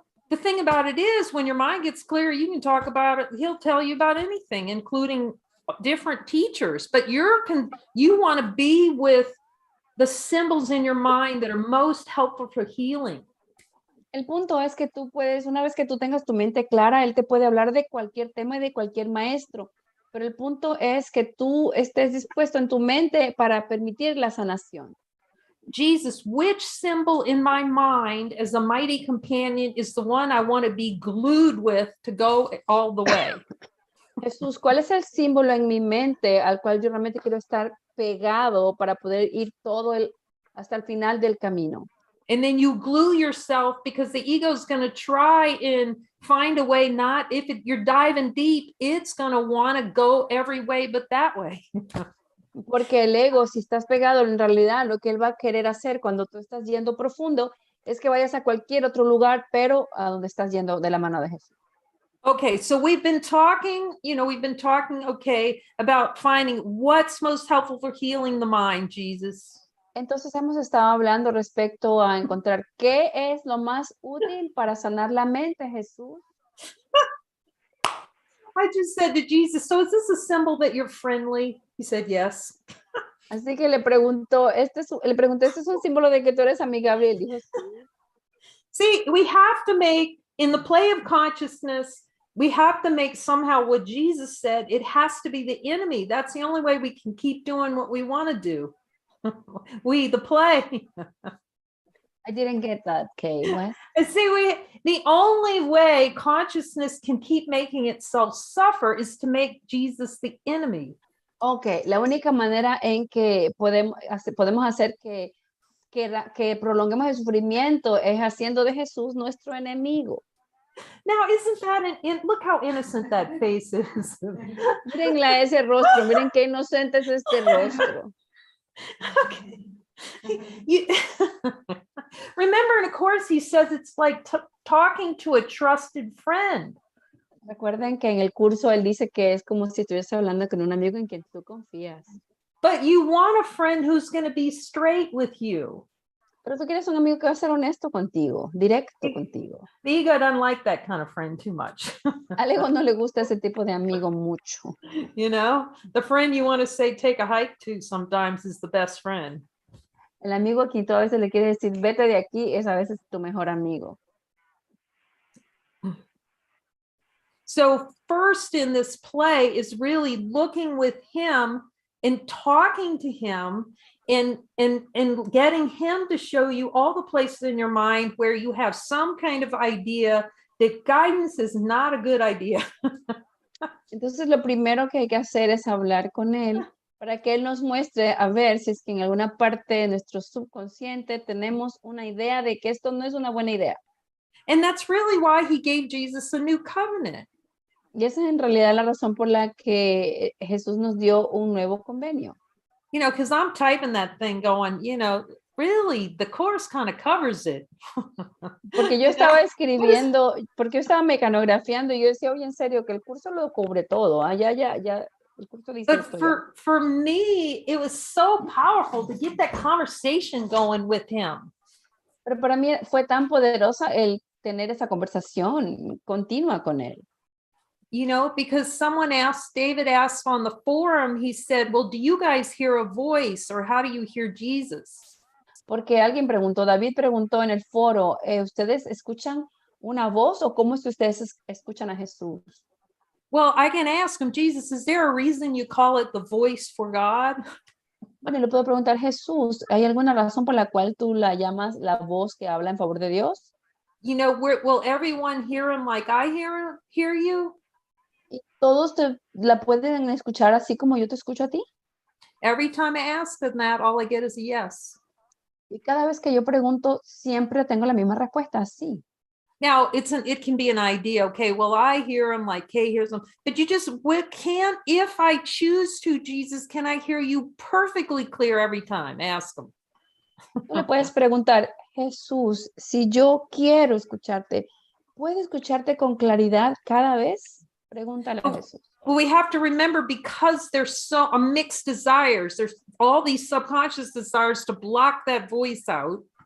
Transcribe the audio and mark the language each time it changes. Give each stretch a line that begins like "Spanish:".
English: the thing about it is when your mind gets clear, you can talk about it. He'll tell you about anything, including different teachers, but you want to be with the symbols in your mind that are most helpful for healing.
Spanish: El punto es que tú puedes, una vez que tú tengas tu mente clara, él te puede hablar de cualquier tema y de cualquier maestro, pero el punto es que tú estés dispuesto en tu mente para permitir la sanación.
English: Jesus, which symbol in my mind as a mighty companion is the one I want to be glued with to go all the way?
Spanish: Jesús, ¿cuál es el símbolo en mi mente al cual yo realmente quiero estar pegado para poder ir hasta el final del camino?
English: And then you glue yourself because the ego is going to try and find a way. You're diving deep, it's going to want to go every way but that way.
Spanish: Porque el ego, si estás pegado, en realidad lo que él va a querer hacer cuando tú estás yendo profundo es que vayas a cualquier otro lugar, pero a donde estás yendo de la mano de Jesús.
English: Okay, so we've been talking, okay, about finding what's most helpful for healing the mind, Jesus.
Spanish: Entonces hemos estado hablando respecto a encontrar qué es lo más útil para sanar la mente, Jesús.
English: I just said to Jesus, so is this a symbol that you're friendly? He said, yes.
Spanish: Así que le pregunté, ¿este es un símbolo de que tú eres amigable? Y él dijo, sí.
English: See, we have to make, in the play of consciousness, we have to make somehow what Jesus said, it has to be the enemy. That's the only way we can keep doing what we want to do. The play. I didn't get that, Kay. What? See, the only way consciousness can keep making itself suffer is to make Jesus the enemy.
Spanish: Okay, la única manera en que podemos hacer que prolonguemos el sufrimiento es haciendo de Jesús nuestro enemigo.
English: Now, isn't that look how innocent that face is.
Spanish: Miren ese rostro, miren qué inocente es este rostro.
English: Okay. Remember, in a course, he says it's like talking to a trusted friend.
Spanish: Recuerden que en el curso él dice que es como si estuviese hablando con un amigo en quien tú confías.
English: But you want a friend who's going to be straight with you.
Spanish: Pero tú quieres un amigo que va a ser honesto contigo, directo contigo.
English: The ego doesn't like that kind of friend too much.
Spanish: Al ego no le gusta ese tipo de amigo mucho.
English: The friend you want to say take a hike to sometimes is the best friend.
Spanish: El amigo a quien tú a veces le quieres decir, vete de aquí, es a veces tu mejor amigo.
English: So first in this play is really looking with him and talking to him and getting him to show you all the places in your mind where you have some kind of idea that guidance is not a good idea.
Spanish: Entonces lo primero que hay que hacer es hablar con él para que él nos muestre a ver si es que en alguna parte de nuestro subconsciente tenemos una idea de que esto no es una buena idea.
English: And that's really why he gave Jesus a new covenant.
Spanish: Y esa es en realidad la razón por la que Jesús nos dio un nuevo convenio.
English: Because I'm typing that thing going, really, the course kind of covers it.
Spanish: Porque yo estaba escribiendo, porque yo estaba mecanografiando y yo decía, oye, en serio, que el curso lo cubre todo. Ya El curso dice
English: But
Spanish: esto ya.
English: for me, it was so powerful to get that conversation going with him.
Spanish: Pero para mí fue tan poderosa el tener esa conversación continua con él.
English: You know, because David asked on the forum, he said, well, do you guys hear a voice or how do you hear Jesus?
Spanish: Porque alguien preguntó, David preguntó en el foro, ¿ustedes escuchan una voz o cómo es que ustedes escuchan a Jesús?
English: Well, I can ask him, Jesus, is there a reason you call it the voice for God?
Spanish: Bueno, le puedo preguntar, Jesús, ¿hay alguna razón por la cual tú la llamas la voz que habla en favor de Dios?
English: You know, will everyone hear him like I hear you?
Spanish: ¿Y todos la pueden escuchar así como yo te escucho a ti?
English: Every time I ask him that, all I get is a yes.
Spanish: Y cada vez que yo pregunto, siempre tengo la misma respuesta, sí.
English: Now it can be an idea. Okay, well, I hear him like Kay hears him, but you just can't. If I choose to, Jesus, can I hear you perfectly clear every time? Ask him.
Spanish: Tú le puedes preguntar, Jesús, si yo quiero escucharte, ¿puedo escucharte con claridad cada vez? Pregúntale a Jesús.
English: Well, we have to remember, because there's so mixed desires. There's all these subconscious desires to block that voice out.